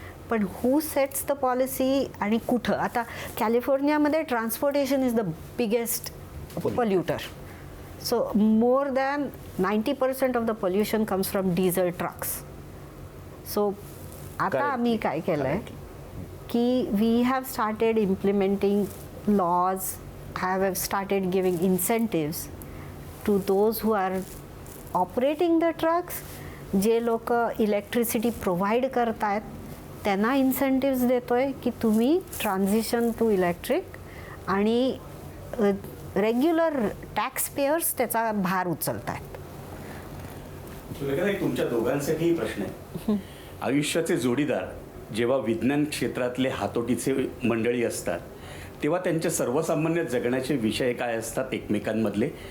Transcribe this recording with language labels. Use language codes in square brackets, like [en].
[en] पण who sets the policy [mr] आणि कुठं? आता कॅलिफोर्नियामध्ये [en] Transportation is the biggest polluter. So more than 90% of the pollution comes from diesel trucks. So [mr] आता आम्ही काय केलंय की [en] we have started implementing laws, have started giving incentives to those who are operating the trucks. [mr] जे लोक electricity provide करतायत त्यांना इन्सेंटिव्स देतोय की तुम्ही [en] transition to electric, [mr] आणि रेग्युलर टॅक्स पेयर्स त्याचा भार उचलतायत. तुमच्या दोघांसाठीही प्रश्न आहे. आयुष्याचे जोडीदार जेव्हा विज्ञान क्षेत्रातले हातोटीचे मंडळी असतात तेव्हा त्यांचे सर्वसामान्य जगण्याचे विषय काय असतात एकमेकांमधले?